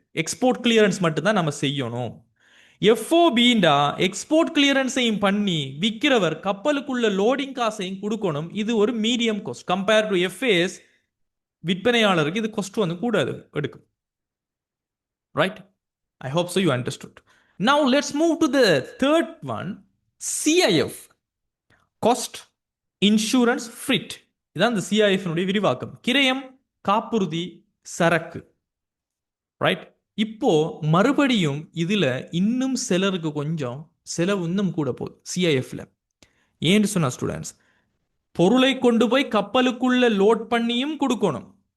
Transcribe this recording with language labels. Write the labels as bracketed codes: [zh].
[ta] Export clearance மட்டும் தான் நம்ம செய்யணும். எஃப்ஓபிண்டா எக்ஸ்போர்ட் கிளியரன்ஸையும் பண்ணி விற்கிறவர் கப்பலுக்குள்ள லோடிங் காசையும் கொடுக்கணும். இது ஒரு மீடியம் காஸ்ட் கம்பேர் டு எஃப்ஏஎஸ். விற்பனையாளருக்கு இது காஸ்ட் வந்து கூடாது எடுக்கும். Right. [en] I hope so you understood. Now let's move to the third one, CIF, cost insurance freight. [ta] இதான் இந்த CIF னுடைய விரிவாக்கம். கிரயம், காப்புறுதி, சரக்கு. ரைட். இப்போ மறுபடியும் இதுல இன்னும் சிலருக்கு கொஞ்சம் செலவு இன்னும் கூட போகுது சிஐஎஃப்ல. ஏன்னு சொன்னா ஸ்டூடெண்ட்ஸ், பொருளை கொண்டு போய் கப்பலுக்குள்ள லோட் பண்ணியும் கொடுக்கணும்.